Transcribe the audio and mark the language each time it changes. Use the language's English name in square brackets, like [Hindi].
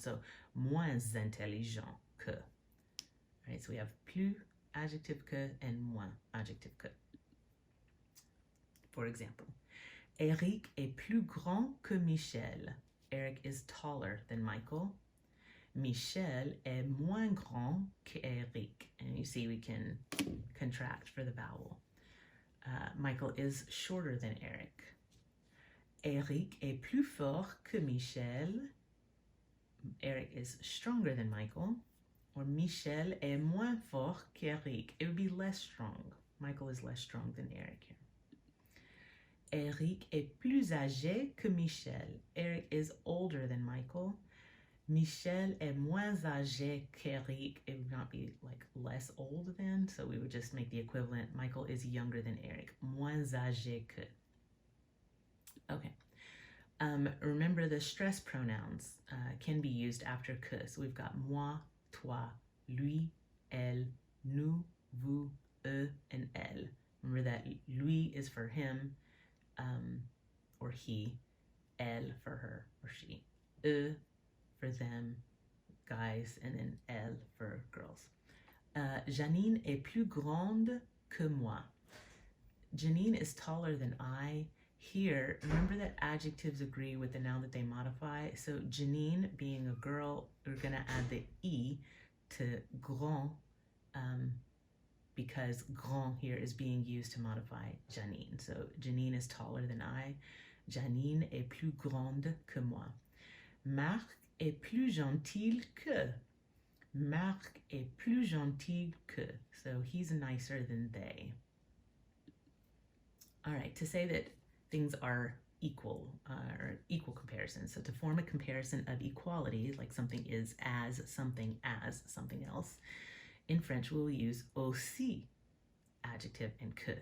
[English] So [French] moins intelligent que. [English] All right, so we have plus adjective que and moins adjective que. For example, [French] Eric est plus grand que Michel. [English] Eric is taller than Michael. [French] Michel est moins grand que Eric. [English] And you see we can contract for the vowel. Michael is shorter than Eric. [French] Eric est plus fort que Michel. [English] Eric is stronger than Michael. [French] Or Michel est moins fort qu'Eric. [English] It would be less strong. Michael is less strong than Eric here. [French] Eric est plus âgé que Michel. [English] Eric is older than Michael. [French] Michel est moins âgé qu'Eric. [English] It would not be like less old than, so we would just make the equivalent. Michael is younger than Eric. [French] Moins âgé que. Okay. [English] Remember the stress pronouns can be used after que. So we've got moi, toi, lui, elle, nous, vous, eux, and elle. Remember that lui is for him or he, elle for her or she, eux for them, guys, and then elle for girls. [French] Janine est plus grande que moi. [English] Janine is taller than I. Here, remember that adjectives agree with the noun that they modify. So Janine, being a girl, we're going to add the E to grand because grand here is being used to modify Janine. So Janine is taller than I. [French] Janine est plus grande que moi. Marc est plus gentil que. Marc est plus gentil que. [English] So he's nicer than they. All right, to say that things are equal or equal comparisons. So to form a comparison of equality, like something is as something else, in French we'll use aussi, adjective, and que.